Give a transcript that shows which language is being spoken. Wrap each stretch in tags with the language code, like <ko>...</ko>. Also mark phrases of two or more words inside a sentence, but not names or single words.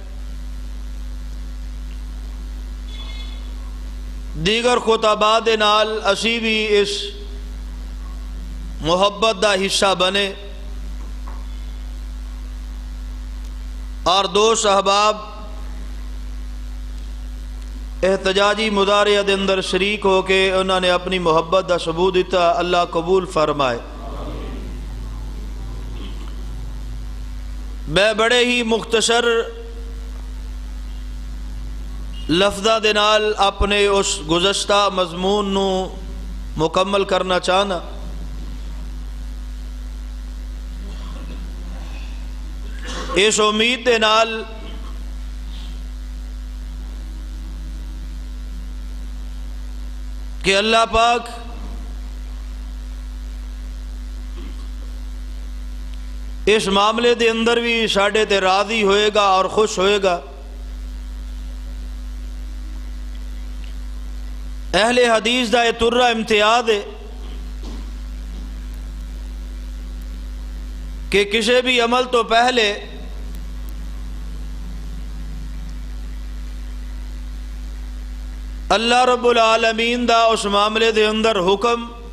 <pa>دیگر خطباء دے نال اسی بھی اس محبت دا حصہ بنے، اور دوست احباب احتجاجی مظاہرے دے اندر شریک ہو کے انہوں نے اپنی محبت دا ثبوت دیتا.</pa> <ur>اللہ قبول فرمائے.</ur> <pa>میں بڑے ہی مختصر لفظاں دے نال اپنے اس گزشتہ مضمون نو مکمل کرنا چاہنا. اس امید دے نال کہ اللہ پاک اس معاملے دے اندر بھی ساڈے تے راضی ہوئے گا اور خوش ہوئے گا۔ اہل حدیث دا یہ ترہ امتیاز ہے کہ کسی بھی عمل تو پہلے اللہ رب العالمین دا اس معاملے دے اندر حکم</pa>